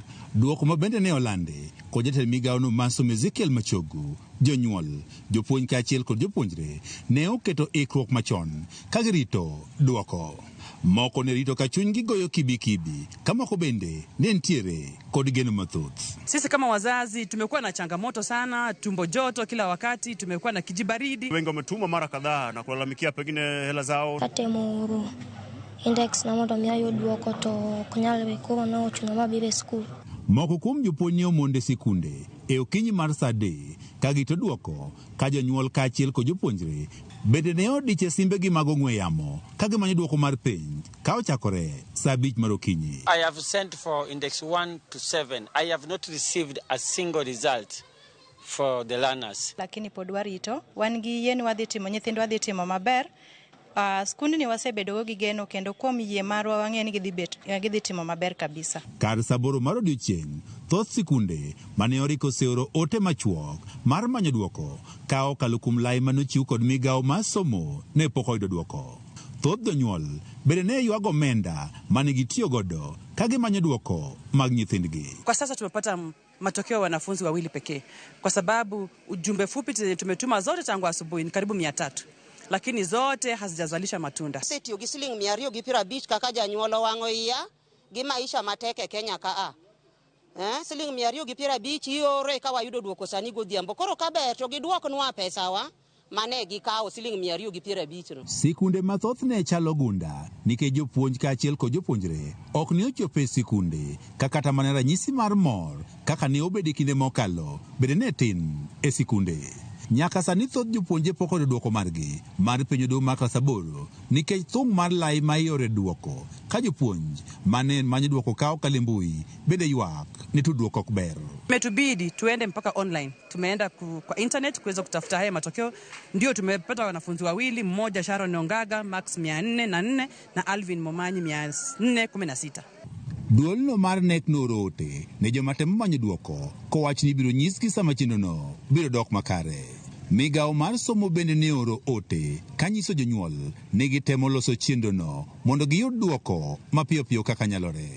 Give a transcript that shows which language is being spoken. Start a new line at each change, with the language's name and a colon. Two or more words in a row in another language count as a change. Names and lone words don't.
Luo (Kenya and Tanzania): Duoko ma bende ne olande kod jatend migawono mar somo Ezekiel Machogu, jonyuol, jopuonj kaachiel kod jopuonjre ne oketo ikruok machon ka girito duoko. Moko ne rito ka chunygi goyo kibikibi, kama moko bende ne ntiere kod geno mathoth.
Swahili: Sisi kama wazazi tumekuwa na changamoto sana, tumbo joto kila wakati, tumekuwa na kijibaridi. Wengi wametuma mara kadhaa na kulalamikia pengine hela zao.
Luo (Kenya and Tanzania): Katemo index na mondo miayo duoko to kunyalwe ko no chuno mabibe school. Moko kuom jopuonj omonde sikunde e okinyi mar saa 3 ka gito duoko ka jonyuol kaachiel kod jopuonjre Bende ne odiche simbegi mag ong'we yamo ka gimanyo duoko mar penj ka ochakore saa 5 mar okinyi.
English: I have sent for index 1 to 7. I have not received a single result for the learners.
Luo (Kenya and Tanzania): Lakini pod warito, wan gi yien wadhi timo, nyithindo wadhi timo maber. Skundi ni wasebedo gi geno kendo kuom yie marwa wang'e ni gidhi timo maber kabisa. Kar saboro mar odiochieng', thoth sikunde mane oriko seoro ote machuok mar manyo duoko ka okalo kuom lai manochiw kod migawo mar somo ne pok oyudo duoko. Thoth jonyuol bende ne ywago omenda mane gitiyo godo ka gimanyo duoko mag nyithindgi.
Swahili: Kwa sasa tumepata matokeo wanafunzi wawili pekee kwa sababu ujumbe fupi tumetuma zote tangu asubuhi ni karibu 300. Lakini zote hazijazalisha matunda.
Luo (Kenya and Tanzania): Sitiyo gi siling 250 kaka janyuolo wang'o iya gi maisha mateke Kenya ka siling 250 iore ka wayudo duoko sani godhiambo. Koro kaber to giduoknwa pesawa mane gikawo siling 250. Sikunde mathoth ne chalo gunda nikech jopuonj kaachiel kod jopuonjre ok ne ochopo e sikunde kata mana ranyisi mar mor kaka ne obedo kinde mokalo bende ne tin e sikunde. Nyaka sani thoth jopuonje pok oyudo duoko margi mar penjo do mar klas 8 nikech thung' mar lai ma iore duoko ka jopuonj mane manyo duoko kao kalembui bende ywak ni tudruok ok ber.
Swahili: Metubidi tuende mpaka online. Tumeenda kwa internet kuweza kutafuta haya matokeo. Ndio tumepata wanafunzi wawili, mmoja Sharon Ongaga Max 404 na Alvin Momanyi 416.
Luo (Kenya and Tanzania): Duolno mar nek norote ne joma temo manyo duoko kowach ni biro nyisgi sama chenrono biro dok makare. Migawo mar somo bende ne oro ote kanyiso jonyuol ni gitemo loso chenrono mondo giyud duoko mapiyo piyo kaka nyalore.